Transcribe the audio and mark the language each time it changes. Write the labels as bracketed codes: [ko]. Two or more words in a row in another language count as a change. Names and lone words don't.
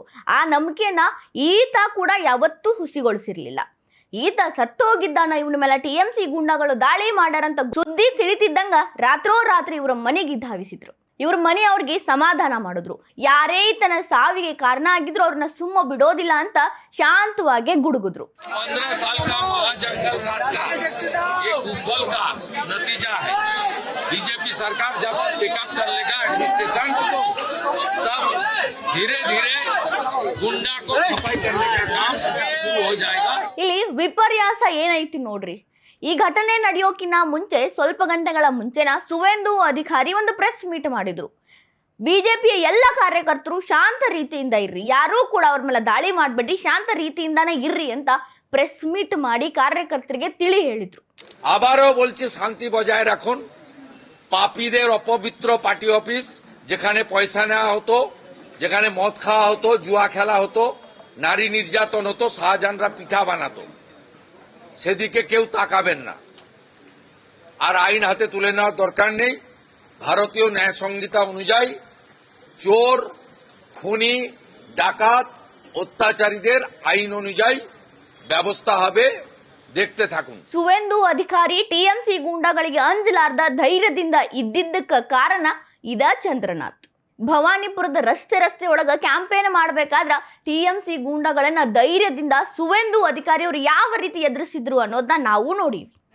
[kn] ಆ ನಂಬಿಕೆಯನ್ನ ಈತ ಕೂಡ ಯಾವತ್ತೂ ಹುಸಿಗೊಳಿಸಿರ್ಲಿಲ್ಲ. ಈತ ಸತ್ತೋಗಿದ್ದಾನ, ಇವನ ಮೇಲೆ ಟಿಎಂಸಿ ಗೂಂಡಾಗಳು ದಾಳಿ ಮಾಡ್ಯಾರಂತ ಸುದ್ದಿ ತಿಳಿತಿದ್ದಂಗ ರಾತ್ರೋರಾತ್ರಿ ಇವರ ಮನೆಗೆ ಧಾವಿಸಿದ್ರು. ಇವ್ರ ಮನೆ ಅವ್ರಿಗೆ ಸಮಾಧಾನ ಮಾಡಿದ್ರು. ಯಾರೇ ಈತನ ಸಾವಿಗೆ ಕಾರಣ ಆಗಿದ್ರು ಅವ್ರನ್ನ ಸುಮ್ಮ ಬಿಡೋದಿಲ್ಲ ಅಂತ ಶಾಂತವಾಗಿ ಗುಡುಗುದ್ರು. [hi] बीजेपी सरकार जब पिकअप कर लेगा एडमिनिस्ट्रेशन तब धीरे धीरे गुंडा को सफाई करने का काम शुरू हो जाएगा. [kn] ಇಲ್ಲಿ ವಿಪರ್ಯಾಸ ಏನೈತಿ ನೋಡ್ರಿ. ಈ ಘಟನೆ ನಡೆಯೋಕಿನ್ನ ಮುಂಚೆ ಸ್ವಲ್ಪ ಗಂಟೆಗಳ ಮುಂಚೆನ ಸುವೇಂದು ಅಧಿಕಾರಿ ಒಂದು [en] press meet [kn] ಮಾಡಿದ್ರು. ಬಿಜೆಪಿಯ ಎಲ್ಲ ಕಾರ್ಯಕರ್ತರು ಶಾಂತ ರೀತಿಯಿಂದ ಇರ್ರಿ, ಯಾರೂ ಕೂಡ ಅವ್ರ ಮೇಲೆ ದಾಳಿ ಮಾಡ್ಬೇಡ್ರಿ, ಶಾಂತ ರೀತಿಯಿಂದಾನೇ ಇರ್ರಿ ಅಂತ [en] press meet [kn] ಮಾಡಿ ಕಾರ್ಯಕರ್ತರಿಗೆ ತಿಳಿ ಹೇಳಿದ್ರು. [bn] আবারও বলছি শান্তি বজায় রাখুন. পাপীদের অপবিত্র পার্টি অফিস যেখানে পয়সা নেওয়া হতো, যেখানে মদ খাওয়া হতো, জুয়া খেলা হতো, নারী নির্যাতন হতো, শাহজাহানরা পিঠা বানাতো, সেদিকে কেউ তাকাবেন না। আর আইন হাতে তুলে নেওয়ার দরকার নেই। ভারতীয় ন্যায় সংহিতা অনুযায়ী চোর, খুনি, ডাকাত, অত্যাচারীদের আইন অনুযায়ী ব্যবস্থা হবে। দেখতে থাকুন। [kn] ಸುವೇಂದು ಅಧಿಕಾರಿ ಟಿಎಂಸಿ ಗೂಂಡಾಗಳಿಗೆ ಅಂಜಲಾರ್ದ ಧೈರ್ಯದಿಂದ ಇದ್ದಿದ್ದಕ್ಕ ಕಾರಣ ಇದ ಚಂದ್ರನಾಥ್. ಭವಾನಿಪುರದ ರಸ್ತೆ ಒಳಗ ಕ್ಯಾಂಪೇನ್ ಮಾಡಬೇಕಾದ್ರ ಟಿಎಂಸಿ ಗೂಂಡಾಗಳನ್ನ ಧೈರ್ಯದಿಂದ ಸುವೇಂದು ಅಧಿಕಾರಿ ಅವರು ಯಾವ ರೀತಿ ಎದುರಿಸಿದ್ರು ಅನ್ನೋದನ್ನ ನಾವು ನೋಡಿವಿ.